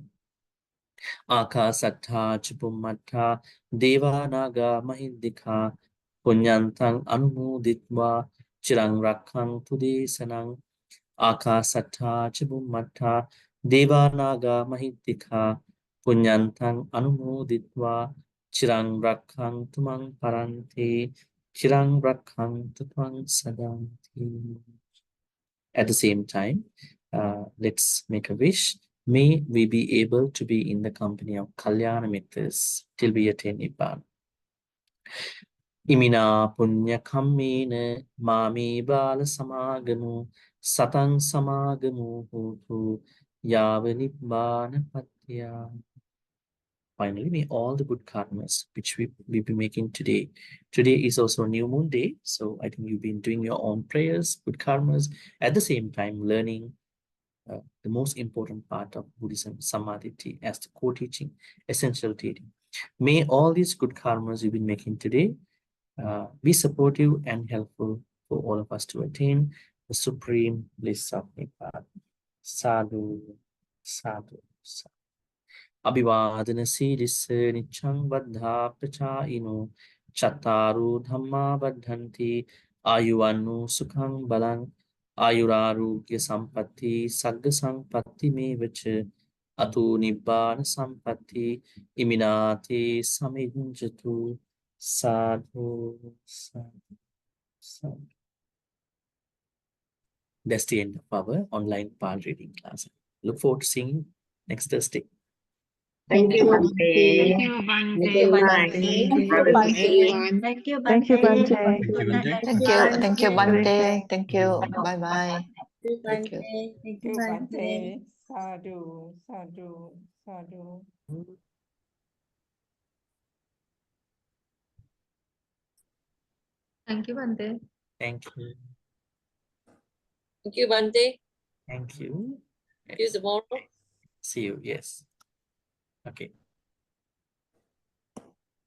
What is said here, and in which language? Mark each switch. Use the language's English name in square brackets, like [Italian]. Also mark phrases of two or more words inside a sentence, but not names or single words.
[Pali] Akasattha ca Bhummattha Devanaga Mahidika Punyantang Anumoditva Chirang Rakkhantu Desanang. Akasattha ca Bhummattha Devanaga Mahidika Punyantang Anumoditva Chirang Rakkhantu Mang Paranti, Chirang Rakkhantu Tvang Sadanti. [English] At the same time, let's make a wish. May we be able to be in the company of [Pali] Kalyana Mitras [English] till we attain Nibbana. Imina punya kammena mami bala samagamu satang samagamu hutu yava Nibbana patya. Finally, may all the good karmas which we'll be making today. Today is also a new moon day. So I think you've been doing your own prayers, good karmas, at the same time learning the most important part of Buddhism, Samadhi, as the core teaching, essential teaching. May all these good karmas you've been making today be supportive and helpful for all of us to attain the supreme bliss of Nibbana. [Pali] Sadhu, sadhu, sadhu. Abhivadana Siddhissa Nichang Baddha Prachayino Chattaru Dhamma Baddhanti Ayuvannu Sukhang Balang Ayurarugya Sampatti Sagga Sampatti Mevacha Atu Nibbana Sampatti Iminati Samijjatu. Sadhu, sadhu, sadhu. [English] That's the end of our online Pali reading class. Look forward to seeing you next Thursday. Thank you, Bhante. Thank you, Bhante. Thank you, Bhante. Thank you, Bhante. Thank you, Bhante. Thank you. Bye-bye. Thank you. Thank you, [Pali] Bhante. Sadhu, sadhu, sadhu. [English] Thank you, Bhante. Thank you. Thank you, Bhante. Thank you. See you tomorrow. See you. Yes. Okay. Okay.